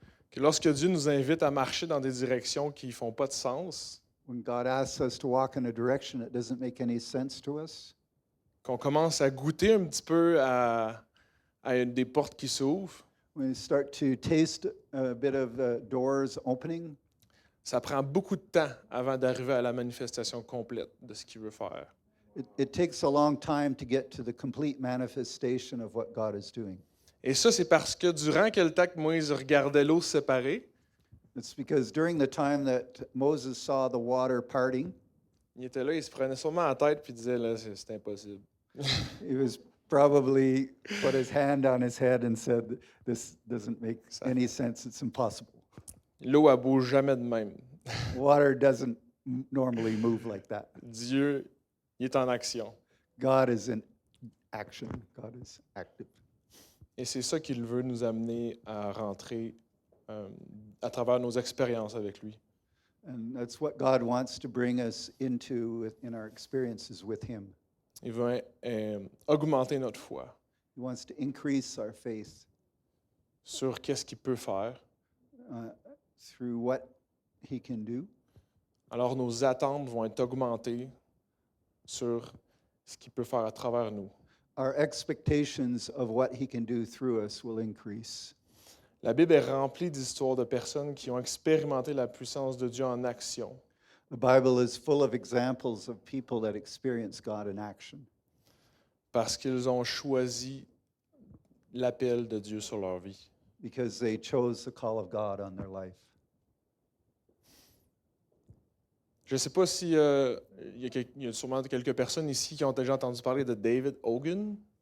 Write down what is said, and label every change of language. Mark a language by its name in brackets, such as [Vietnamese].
[French] que lorsque Dieu nous invite à marcher dans des directions qui ne font pas de sens, [English] When God asks us to walk in a direction that doesn't make any sense to us, [French] qu'on commence à goûter un petit peu à des portes qui s'ouvrent, [English] when we start to taste a bit of doors opening, [French] ça prend beaucoup de temps avant d'arriver à la manifestation complète de ce qu'il veut faire. [English] it takes a long time to get to the complete manifestation of what God is doing. [French] Et ça, c'est parce que durant quel temps que Moïse regardait l'eau se séparer, [English] It's because during the time that Moses saw the water parting, [French] il était là, il se prenait sûrement la tête puis il disait là, c'est impossible. [English] he was probably put his hand on his head and said, "This doesn't make any sense. It's impossible. [French] L'eau, elle bouge jamais de même. [English] Water doesn't normally move like that. [French] Dieu, il est en action. [English] God is in action. God is active." [French] Et c'est ça qu'il veut nous amener à rentrer à travers nos expériences avec lui. [English] And that's what God wants to bring us into in our experiences with him. [French] Il veut augmenter notre foi [English] He wants to increase our faith [French] sur qu'est-ce qu'il peut faire. [English] through what he can do. [French] Alors nos attentes vont être augmentées sur ce qu'il peut faire à travers nous. [English] Our expectations of what he can do through us will increase. [French] La Bible est remplie d'histoires de personnes qui ont expérimenté la puissance de Dieu en action. [English] The Bible is full of examples of people that experience God in action [French] Parce qu'ils ont choisi l'appel de Dieu sur leur vie. [English] because they chose the call of God on their life. [French] Je ne sais pas si il y a sûrement quelques personnes ici qui ont déjà entendu parler de David Hogan.